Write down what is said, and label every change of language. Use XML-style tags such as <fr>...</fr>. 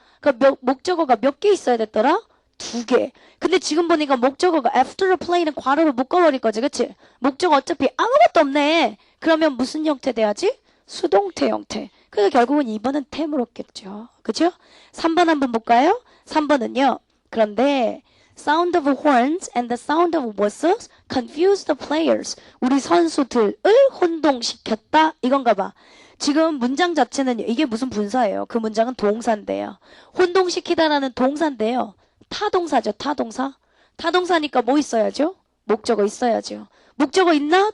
<ko>그러니까 목적어가 몇 개 있어야 됐더라? 2개. 근데 지금 보니까 목적어가 after play는 괄호로 묶어버릴 거지, 그치? 목적어 어차피 아무것도 없네. 그러면 무슨 형태 돼야지? 수동태 형태. 그래서 결국은 2번은 태 물었겠죠. 그죠? 3번 한번 볼까요? 3번은요. 그런데</ko> <en>sound of horns and the sound of whistles confused the players.</en> <ko>우리 선수들을 혼동시켰다. 이건가 봐. 지금 문장 자체는 이게 무슨 분사예요? 그 문장은 동사인데요. 혼동시키다라는 동사인데요. 타동사죠. 타동사. 타동사니까 뭐 있어야죠? 목적어 있어야죠. 목적어 있나?</ko>